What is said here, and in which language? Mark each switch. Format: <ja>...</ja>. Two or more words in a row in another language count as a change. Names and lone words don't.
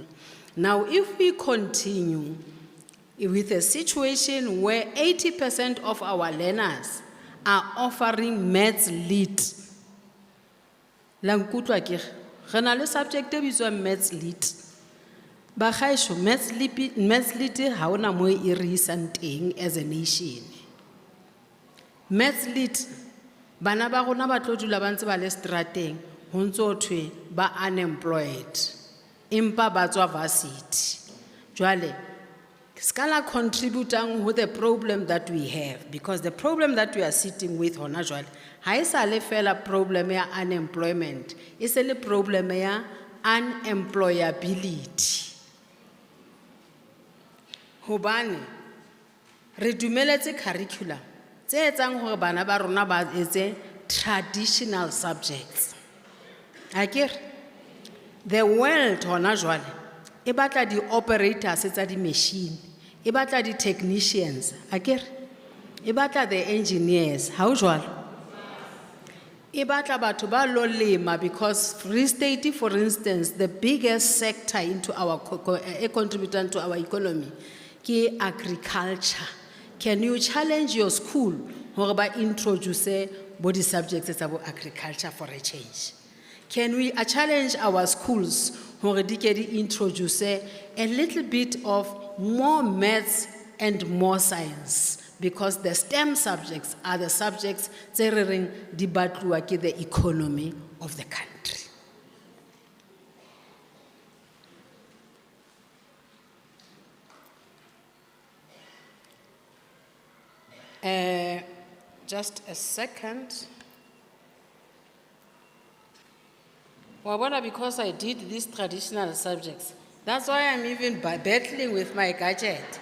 <en>Now, if we continue with a situation where 80% of our learners are offering maths lit, subject maths lit.</en> <st>Maths lit ha ona mo e re isang teng</st> <en>as a nation.</en> <st>Maths lit bana ba rona ba tlo dula ba ntse ba le strateng ho ntso thwe ba unemployed empa ba tswa varsity.</st> <en>Jwale scala contributing with the problem that we have, because the problem that we are sitting with</en> <st>hona jwale ha e sa le fela problem ya unemployment, e se le problem ya unemployability. Hobane re dumeletse curriculum tse etsang hore bana ba rona ba etse</st> <en>traditional subjects.</en> <st>Akere</st> <en>the world</en> <st>hona jwale e batla di operators tsa di machine, e batla di technicians, akere e batla</st> <en>the engineers,</en> <st>ha o jwalo e batla batho ba lo lema,</st> <en>because Free State, for instance, the biggest sector into our contributing to our economy ke agriculture. Can you challenge your school</en> <st>hore ba</st> <en>introduce body subjects about agriculture for a change? Can we challenge our schools</en> <st>hore di ke di</st> <en>introduce a little bit of more maths and more science, because the STEM subjects are the subjects</en> <st>tse re reng di batluwa ke</st> <en>the economy of the country. Just a second. Wabona, because I did these traditional subjects, that's why I'm even battling with my gadget.</en>